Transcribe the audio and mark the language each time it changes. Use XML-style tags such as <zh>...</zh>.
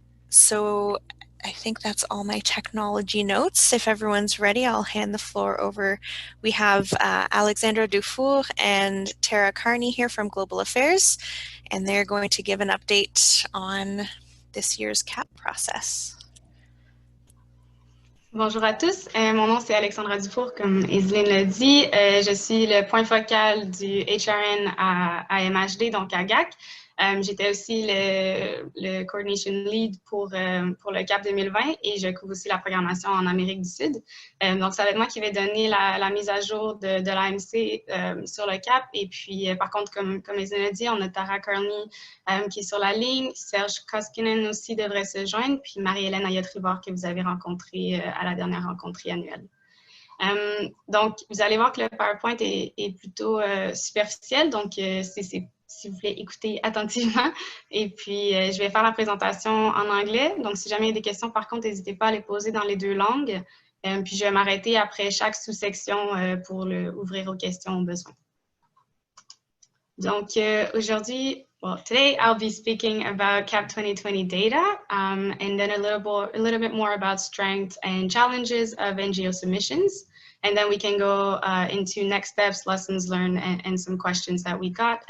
<en>So I think that's all my technology notes. If everyone's ready, I'll hand the floor over. We have Alexandra Dufour and Tara Carney here from Global Affairs, and they're going to give an update on this year's CAP process.</en> <fr>Bonjour à tous, mon nom c'est Alexandra Dufour, comme Iseline l'a dit. Je suis le point focal du HRN à MHD, donc à GAC. J'étais aussi le Coordination Lead pour le CAP 2020 et je couvre aussi la programmation en Amérique du Sud. Donc, ça va être moi qui vais donner la mise à jour de l'AMC sur le CAP. Et puis, par contre, comme Iseline l'a dit, on a Tara Carney qui est sur la ligne. Serge Koskinen aussi devrait se joindre. Puis Marie-Hélène Ayot-Rivard que vous avez rencontrée à la dernière rencontre annuelle. Donc, vous allez voir que le PowerPoint est plutôt superficiel. Donc, si vous voulez écouter attentivement. Et puis, je vais faire la présentation en anglais. Donc, si jamais il y a des questions, par contre, n'hésitez pas à les poser dans les deux langues. Puis, je vais m'arrêter après chaque sous-section pour ouvrir aux questions au besoin. Donc, aujourd'hui,</fr> <en>today I'll be speaking about CAP 2020 data and then a little bit more about strengths and challenges of NGO submissions. And then we can go into next steps, lessons learned, and some questions that we got.</en>